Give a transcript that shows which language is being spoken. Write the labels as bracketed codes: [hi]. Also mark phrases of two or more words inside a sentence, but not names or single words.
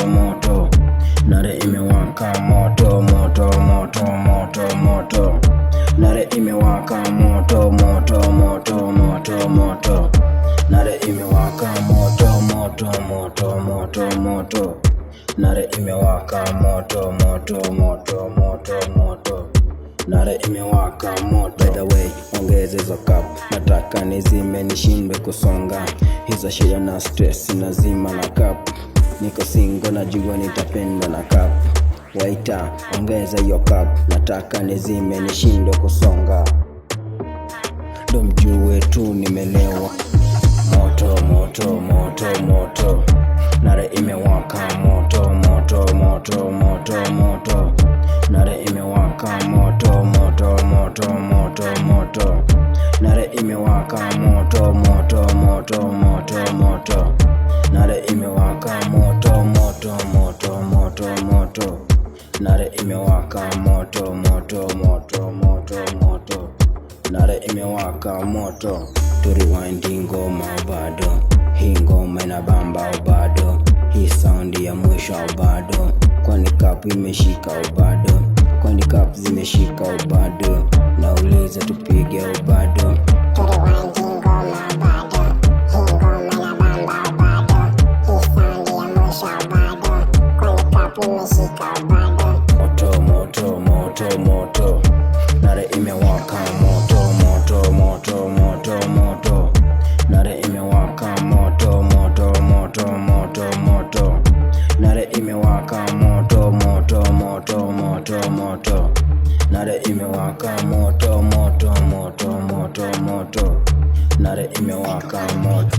[sw] moto, nare imewaka moto moto moto moto moto, nare imewaka moto moto moto moto moto, nare imewaka moto moto moto moto moto, nare imewaka moto moto moto moto moto, nare imewaka moto. [en] By the way, [sw] ongeza hizo cup, nataka nizime nishindwe kusonga hizo shida na stress, nazima na cup. Niko single najua nitapenda na cup. Waiter, ongeza hiyo cup, nataka nizime nishindwe kusonga. Ndo mjue tu nimelewa. Moto moto moto moto, nare imewaka moto moto moto moto moto, nare imewaka moto moto moto moto moto, nare imewaka moto moto moto moto moto, nare imewaka moto moto moto moto moto, nare imewaka moto moto moto moto moto, nare imewaka moto. Turiwindi ngoma bado, hii ngoma inabamba bado, hii sound ya mwisho bado, kwani cup imeshika bado, kwani cup zimeshika bado, nauliza tupige bado. Turiwindi ngoma bado, hii ngoma inabamba bado, hii sound ya mwisho bado, kwani cup imeshika bado. Moto moto moto moto, nare imewaka moto moto moto moto moto, nare imewaka moto moto moto moto moto, nare imewaka moto moto moto moto moto, nare imewaka moto moto moto moto moto, nare imewaka moto.